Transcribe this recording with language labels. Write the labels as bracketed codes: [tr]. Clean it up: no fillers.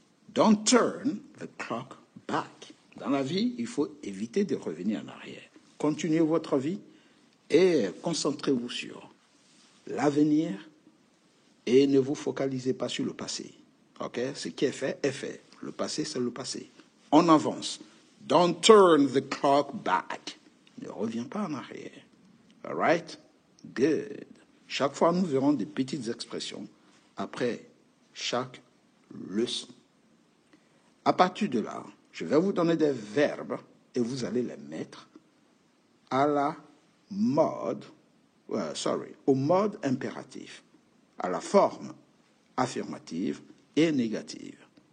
[en] Don't turn the clock back. [fr] Dans la vie, il faut éviter de revenir en arrière. Continuez votre vie et concentrez-vous sur l'avenir et ne vous focalisez pas sur le passé. Ok? Ce qui est fait est fait. Le passé, c'est le passé. On avance. [en] Don't turn the clock back. [fr] Ne reviens pas en arrière. [en] All right? Good. [fr] Chaque fois, nous verrons des petites expressions après chaque leçon. À partir de là, je vais vous donner des verbes et vous allez les mettre à la mode, au mode impératif, à la forme affirmative et négative.